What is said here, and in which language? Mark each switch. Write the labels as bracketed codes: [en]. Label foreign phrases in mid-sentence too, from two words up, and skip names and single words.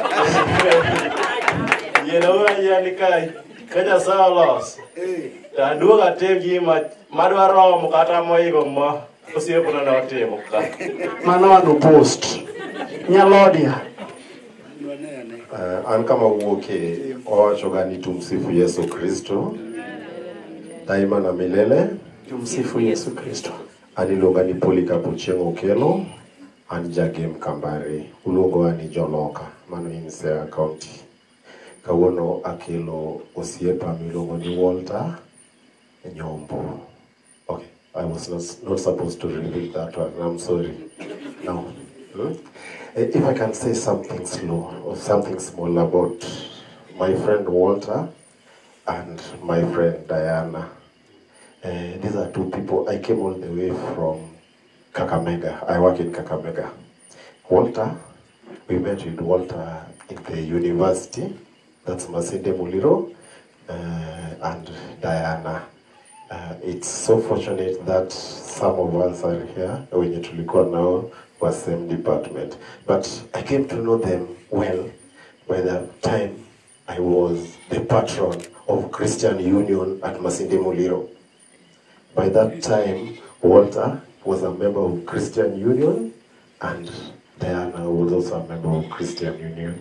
[luo] Yienwa yien ka Nyasaye oloso. To aduogo atim gima madwa romo kata moingo ma osiepna notimo ka. Mano ano post. Nyalodia. An kama wuoke owachoga ni [sw] tumsifu Yesu Kristo daima na milele. Tumsifu Yesu Kristo. [luo] Aniluonga ni Polycarp Ochieng' Okello, an jagem Kambare. Uluongowa ni Joloka, mano in Siaya County. Kawuono akelo osiepa miluongo ni Walter Nyombo. [en] Okay, I was not supposed to repeat that one. I'm sorry. Now, if I can say something slow or something small about my friend Walter and my friend Diana. These are 2 people. I came all the way from Kakamega. I work in Kakamega. Walter, we met with Walter in the university. That's Masinde Muliro. And Diana. It's so fortunate that some of us are here. [sw] Wenye tulikuwa nao [en] was same department. But I came to know them well by the time I was the patron of Christian Union at Masinde Muliro. By that time, Walter was a member of Christian Union, and Diana was also a member of Christian Union.